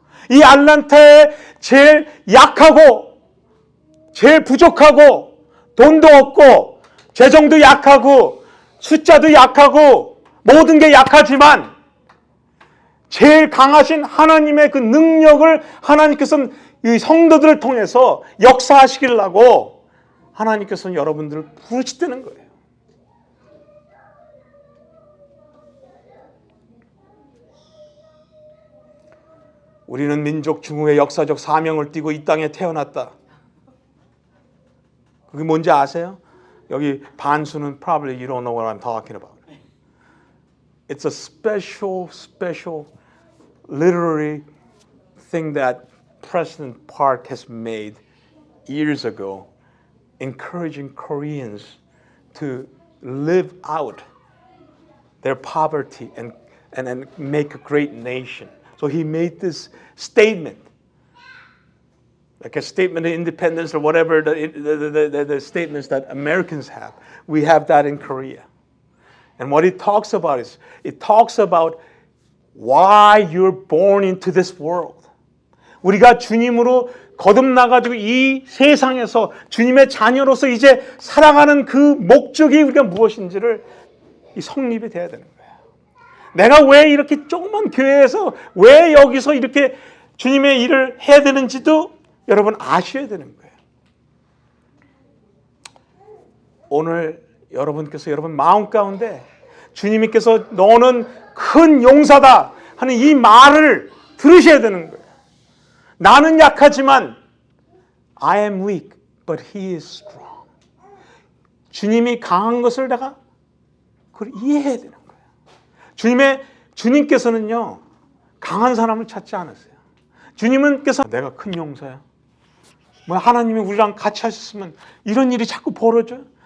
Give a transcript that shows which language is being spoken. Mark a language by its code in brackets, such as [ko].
[ko] 이 알란타에 제일 약하고 제일 부족하고 돈도 없고 재정도 약하고 숫자도 약하고 모든 게 약하지만 제일 강하신 하나님의 그 능력을 하나님께서는 이 성도들을 통해서 역사하시기려고 하나님께서는 여러분들을 부르시다는 거예요. 우리는 민족 중흥의 역사적 사명을 띠고 이 땅에 태어났다. 그게 뭔지 아세요? 여기 반수는 [en] probably you don't know what I'm talking about. It's a special literary thing that President Park has made years ago, encouraging Koreans to live out their poverty and make a great nation. So he made this statement, like a statement of independence or whatever the statements that Americans have. We have that in Korea. And what it talks about is, it talks about why you're born into this world. [ko] 우리가 주님으로 거듭나가지고 이 세상에서 주님의 자녀로서 이제 살아가는 그 목적이 우리가 무엇인지를 이 성립이 돼야 되는 거예요. 내가 왜 이렇게 조그만 교회에서 왜 여기서 이렇게 주님의 일을 해야 되는지도 여러분 아셔야 되는 거예요. 오늘 여러분께서 여러분 마음 가운데 주님께서 너는 큰 용사다 하는 이 말을 들으셔야 되는 거예요. 나는 약하지만 [en] I am weak, but He is strong. [ko] 주님이 강한 것을 내가 그걸 이해해야 되는 거예요. 주님께서는요 강한 사람을 찾지 않으세요. 주님은께서 내가 큰 용사야. 뭐 하나님이 우리랑 같이 하셨으면 이런 일이 자꾸 벌어져요.